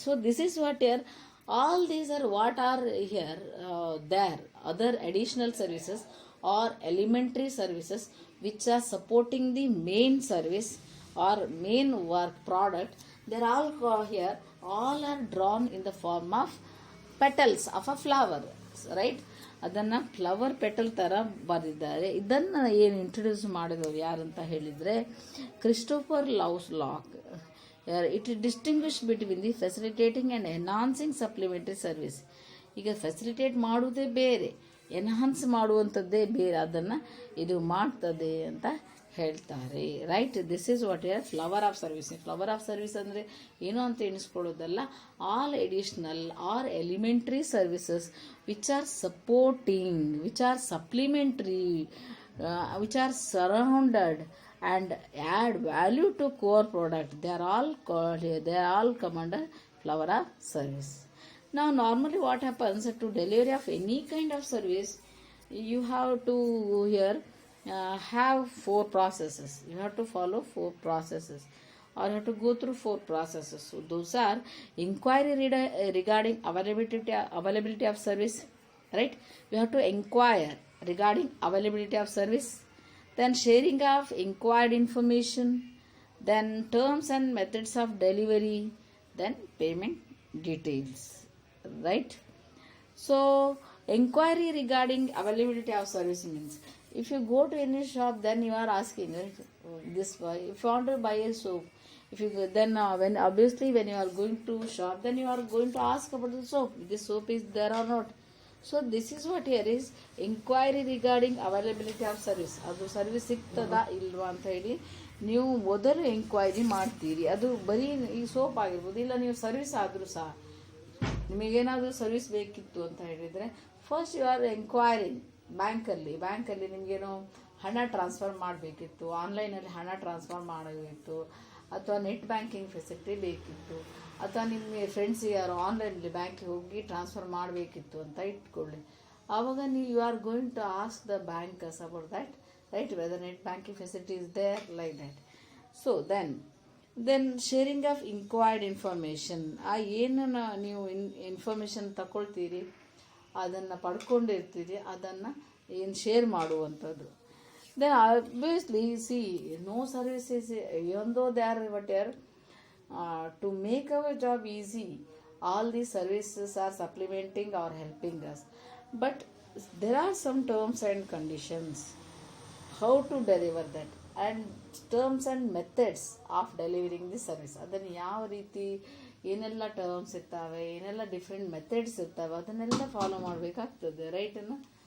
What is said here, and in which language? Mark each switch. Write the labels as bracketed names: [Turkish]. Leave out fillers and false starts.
[English] So this is what here all these are what are here there other additional services or elementary services which are supporting the main service or main work product. They're all here, all are drawn in the form of petals of a flower, right? [Kannada] ಅದನ್ನು flower petal ಥರ ಬರೆದಿದ್ದಾರೆ. ಇದನ್ನು ಏನು introduce ಮಾಡಿದವರು ಯಾರಂತ ಹೇಳಿದರೆ Christopher Lovelock. [English] It distinguish between the facilitating and enhancing supplementary service. [Kannada] ಈಗ facilitate ಮಾಡುವುದೇ ಬೇರೆ, ಎನ್ಹಾನ್ಸ್ ಮಾಡುವಂಥದ್ದೇ ಬೇರೆ, ಅದನ್ನು ಇದು ಮಾಡ್ತದೆ ಅಂತ ಹೇಳ್ತಾರೆ, right? [English] This is what ear flower of service. Flower of service [Kannada] ಅಂದರೆ ಏನು ಅಂತ ಎಣಿಸ್ಕೊಳ್ಳೋದಲ್ಲ, [English] All additional or elementary services which are supporting, which are supplementary, which are surrounded and add value to core product. They are all called, they are all come under flower of service. Now normally what happens to delivery of any kind of service, you have to here have four processes. You have to follow four processes, or you have to go through four processes. So those are inquiry regarding availability of service, right? You have to inquire regarding availability of service, then sharing of inquired information, then terms and methods of delivery, then payment details, right? So inquiry regarding availability of service means, if you go to any shop, then you are asking, right, this guy, if you want to buy a soap, if you then when obviously when you are going to shop, then you are going to ask about the soap, this soap is there or not. So this is what here is inquiry regarding availability of service. [Kannada] ಅದು service ಸಿಗ್ತದಾ ಇಲ್ವಾ ಅಂತ ಹೇಳಿ ನೀವು ಮೊದಲು enquiry ಮಾಡ್ತೀರಿ. ಅದು ಬರೀ ಈ ಸೋಪ್ ಆಗಿರ್ಬೋದು, ಇಲ್ಲ ನೀವು ಸರ್ವಿಸ್ ಆದರೂ ಸಹ ನಿಮಗೇನಾದರೂ ಸರ್ವಿಸ್ ಬೇಕಿತ್ತು ಅಂತ ಹೇಳಿದರೆ, [English] first you are enquiring [Kannada] ಬ್ಯಾಂಕಲ್ಲಿ ನಿಮಗೇನೋ ಹಣ ಟ್ರಾನ್ಸ್ಫರ್ ಮಾಡಬೇಕಿತ್ತು, ಆನ್ಲೈನಲ್ಲಿ ಹಣ ಟ್ರಾನ್ಸ್ಫರ್ ಮಾಡಬೇಕಿತ್ತು, ಅಥವಾ ನೆಟ್ ಬ್ಯಾಂಕಿಂಗ್ ಫೆಸಿಲಿಟಿ ಬೇಕಿತ್ತು, ಅಥವಾ ನಿಮ್ಮ ಫ್ರೆಂಡ್ಸಿಗೆ ಯಾರು ಆನ್ಲೈನಲ್ಲಿ ಬ್ಯಾಂಕಿಗೆ ಹೋಗಿ ಟ್ರಾನ್ಸ್ಫರ್ ಮಾಡಬೇಕಿತ್ತು ಅಂತ ಇಟ್ಕೊಳ್ಳಿ. ಆವಾಗ ನೀವು [English] You are going to ask the bankers about that, right, whether net banking facility is there like that. So then sharing of inquired information, [Kannada] ಆ ಏನನ್ನು ನೀವು ಇನ್ಫಾರ್ಮೇಷನ್ ತಗೊಳ್ತೀರಿ, ಅದನ್ನು ಪಡ್ಕೊಂಡಿರ್ತೀರಿ, ಅದನ್ನು ಏನು ಶೇರ್ ಮಾಡುವಂಥದ್ದು. [English] Then obviously see, no services, even though they are whatever, to make our job easy, all these services are supplementing or helping us. But there are some terms and conditions, how to deliver that, and terms and methods of delivering the service. [Kannada] ಅದನ್ನು ಯಾವ ರೀತಿ ಏನೆಲ್ಲ terms ಇರ್ತವೆ, ಏನೆಲ್ಲ different methods ಇರ್ತವೆ, ಅದನ್ನೆಲ್ಲ follow ಮಾಡಬೇಕಾಗ್ತದೆ, ರೈಟನ್ನು.